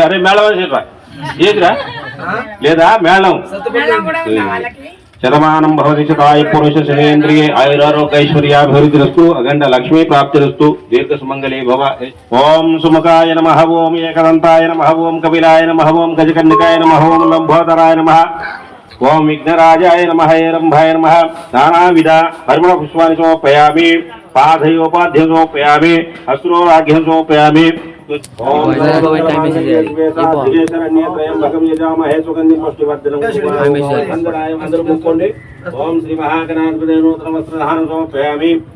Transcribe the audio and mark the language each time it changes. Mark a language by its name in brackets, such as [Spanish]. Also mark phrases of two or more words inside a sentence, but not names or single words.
[Telugu] అరే మేళం చెప్పా ఏదిరా లేదా మేళం. [Sanskrit] శతమానం భవతి శతాయ పురుష శతేంద్రియ ఆయురారోగ్యైశ్వర్యాభివృద్ధిరస్తు. అఖండ లక్ష్మీ ప్రాప్తిరస్తు. దీర్ఘ సుమంగళీ భవ. ఓం సుముఖాయ నమః. ఓం ఏకదంతాయ నమః. ఓం కపిలాయ నమః. ఓం గజకర్ణికాయ నమః. ఓం లంబోదరాయ నమః. ओम विघ्नराजाय नमः. रंभाय नमः. नानाविध परिमल पुष्पाणि समर्पयामि. पादयोपाध्य समर्पयामि. अस्त्रोराघ्यं समर्पयामि. ओम श्री महागणाधिपतये नूतन वस्त्रधारणं समर्पयामि.